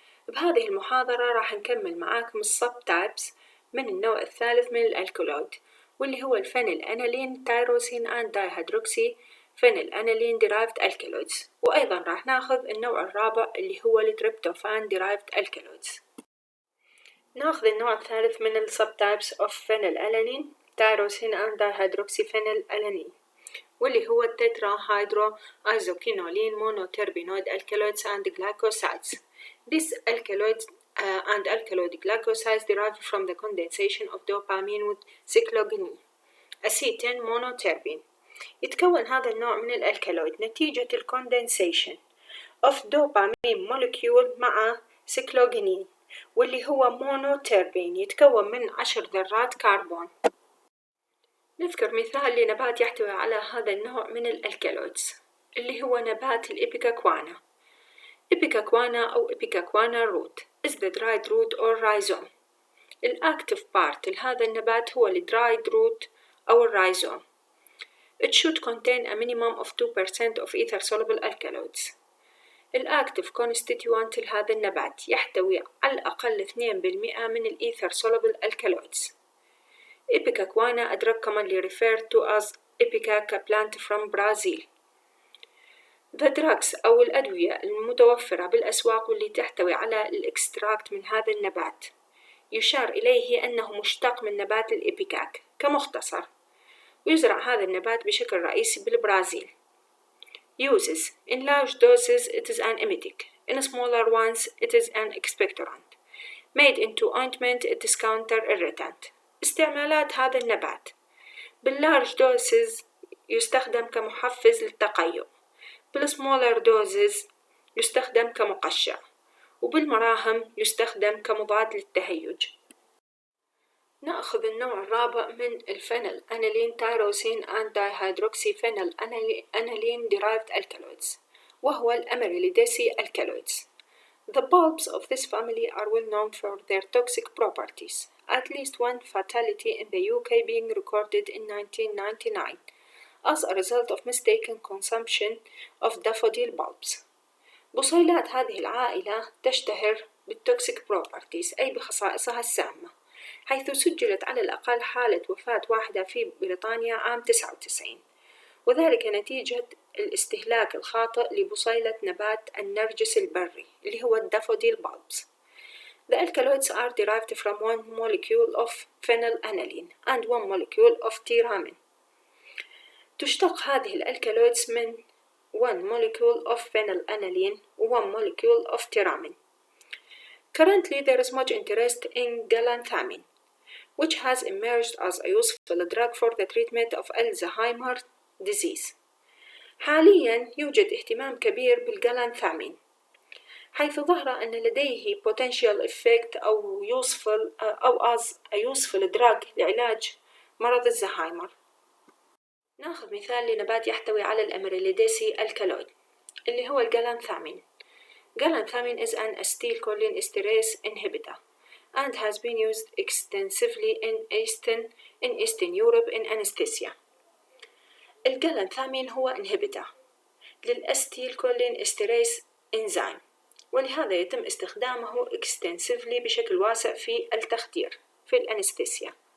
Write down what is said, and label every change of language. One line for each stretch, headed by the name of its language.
Arabic: بهذه المحاضرة راح نكمل معاكم السب تايبس من النوع الثالث من الألكالويد، واللي هو الفينيل أنالين تايروسين أند دايهيدروكسي فينيل أنالين ديرايفد ألكالويدز، وأيضا راح ناخذ النوع الرابع اللي هو التريبتوفان ديرايفد ألكالويدز. ناخذ النوع الثالث من السب تايبس
English: of phenyl alanine tyrosine and dihydroxyphenyl alanine،
Arabic: واللي هو التتراهيدرو ايزوكينولين
English: monoterbinoid alkaloids and glycosides. These alkaloids and alkaloid glycosides derived from the condensation of dopamine with cycloguanine acetate monoterbine.
Arabic: يتكون هذا النوع من الألكالويد نتيجة الكوندنسيشن
English: of dopamine molecule
Arabic: مع cycloguanine، واللي هو مونوتربين يتكون من 10 ذرات كربون. نذكر مثال لنبات يحتوي على هذا النوع من الألكالويدز اللي هو نبات الإبيكاكوانا.
English: إبيكاكوانا أو إبيكاكوانا root is the dried root or rhizome.
Arabic: الأكتف بارت لهذا النبات هو الدرايد روت أو الرايزوم.
English: It should contain a minimum of 2% of ether soluble alkaloids.
Arabic: الأكتف كونستيتيوانت لهذا النبات يحتوي على الأقل 2% من الإيثر
English: soluble alkaloids. إبيكاكوانا أدرك commonly referred to as Ipecac plant from Brazil. The drugs
Arabic: أو الأدوية المتوفرة بالأسواق واللي تحتوي على الإكستراكت من هذا النبات يشار إليه أنه مشتق من نبات الإبيكاك كمختصر، ويزرع هذا النبات بشكل رئيسي بالبرازيل.
English: Uses: in large doses it is an emetic, in smaller ones it is an expectorant. Made into ointment it is counter-irritant.
Arabic: استعمالات هذا النبات: باللارج دوزز يستخدم كمحفز للتقيؤ، بالسمولر دوزز يستخدم كمقشع، وبالمراهم يستخدم كمضاد للتهيج. نأخذ النوع الرابع من الفينيل أنالين تايروسين أند دايهيدروكسيفينيل أنالين
English: derived alkaloids،
Arabic: وهو الأميريليديسي alkaloids.
English: The bulbs of this family are well known for their toxic properties, at least one fatality in the UK being recorded in 1999 as a result of mistaken consumption of daffodil bulbs.
Arabic: بصيلات هذه العائلة تشتهر بالتوكسيك properties أي بخصائصها السامة، حيث سجلت على الأقل حالة وفاة واحدة في بريطانيا عام 99، وذلك نتيجة الاستهلاك الخاطئ لبصيلة نبات النرجس البري اللي هو الدافوديل bulbs.
English: The alkaloids are derived from one molecule of phenylalanine and one molecule of tyramine.
Arabic: تشتق هذه الألكالويدز من
English: one molecule of phenylalanine
Arabic: و
English: one molecule of tyramine. Currently there is much interest in galantamine, which has emerged as a useful drug for the treatment of Alzheimer's disease.
Arabic: حاليا يوجد اهتمام كبير بالجالانثامين، حيث ظهر أن لديه
English: potential effect
Arabic: أو
English: as a useful drug
Arabic: لعلاج مرض الزهايمر. ناخذ مثال لنبات يحتوي على الأميريليديسي الكالويد اللي هو الجالانثامين.
English: Galantamine is an acetylcholinesterase inhibitor and has been used extensively in Eastern Europe in anesthesia.
Arabic: الجالانثامين هو inhibitor للأستيلكولينستريز إنزيم، ولهذا يتم استخدامه extensively بشكل واسع في التخدير في الأنستيسيا.